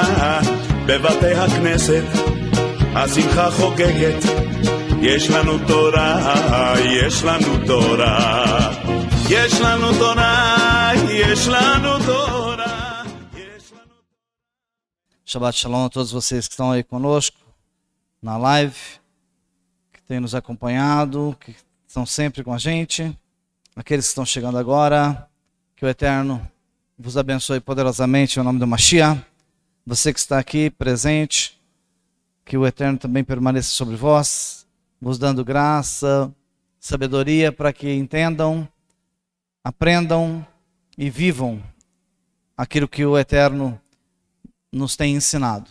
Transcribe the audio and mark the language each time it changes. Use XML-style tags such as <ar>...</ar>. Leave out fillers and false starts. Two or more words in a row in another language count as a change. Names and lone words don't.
<he>בבתי הכנסת השמחה חוגגת, יש לנו תורה, יש לנו תורה, יש לנו תורה, יש לנו תורה, יש לנו... שבת שלום</he> <pt>a todos vocês que estão aí conosco na live, que têm nos acompanhado, que estão sempre com a gente, aqueles que estão chegando agora, que o Eterno vos abençoe poderosamente em nome do Mashiach. Você que está aqui presente, que o Eterno também permaneça sobre vós, vos dando graça, sabedoria para que entendam, aprendam e vivam aquilo que o Eterno nos tem ensinado.</pt>